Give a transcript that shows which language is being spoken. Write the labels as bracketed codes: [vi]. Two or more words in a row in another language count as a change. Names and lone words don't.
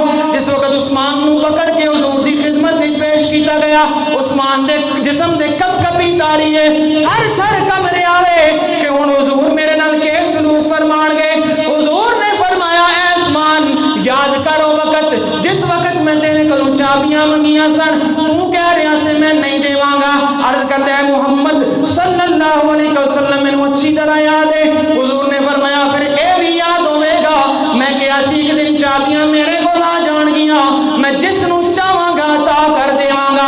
[pa] جس وقت عثمان نو پکڑ کے حضور دی خدمت وچ پیش کیتا گیا, عثمان دے جسم دے کپ کپی تاری ہے, ہر تھر کمرے آوے کہ ہن حضور میرے نال کے سلوک فرمان گے. حضور نے فرمایا اے عثمان یاد کرو وقت جس وقت میں تیرے کولوں چابیاں منگیاں سن, تو کہہ رہا سے میں نہیں دیواں گا. عرض کرتا ہے محمد [ar] صلی اللہ علیہ وسلم [pa] مینوں اچھی طرح یاد ہے. حضور نے فرمایا پھر اے بھی یاد ہوے گا میں کہیا سی ایک دن چابیاں میرے کول آ جان گیاں, میں جس نوں چاہواں گا عطا کر دیواں گا.